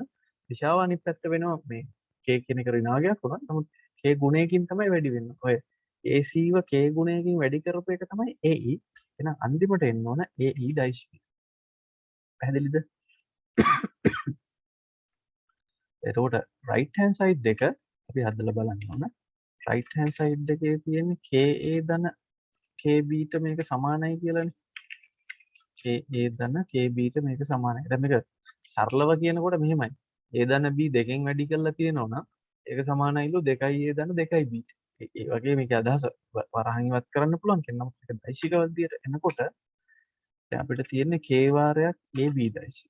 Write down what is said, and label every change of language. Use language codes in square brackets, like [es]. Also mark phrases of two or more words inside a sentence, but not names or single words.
[si] දිශාව අනිත් පැත්ත වෙනවා මේ k කියන එක ඍණාගයක් වුණා. නමුත් k ගුණයකින් තමයි වැඩි වෙන්නේ. ඔය AC ව k ගුණයකින් වැඩි කරපු එක තමයි AE. එහෙනම් අන්තිමට එන්න ඕන AE දෛශිකය. පැහැදිලිද? එතකොට [en] right hand side [si] එක අපි හදලා බලන්න ඕන. [en] right hand side [si] එකේ තියෙන KA ධන KB ට මේක සමානයි කියලානේ. KA ධන KB ට මේක සමානයි. දැන් මේක සරලව කියනකොට මෙහෙමයි. A ධන B දෙකෙන් වැඩි කරලා තියෙනවා නම් ඒක සමානයිලු 2A ධන 2B. ඒ වගේ මේක අදහස වරහන් ඉවත් කරන්න පුළුවන් කෙනා මේක දෛශික වර්ධියට එනකොට දැන් අපිට තියෙන්නේ K වාරයක් AB දෛශිකය.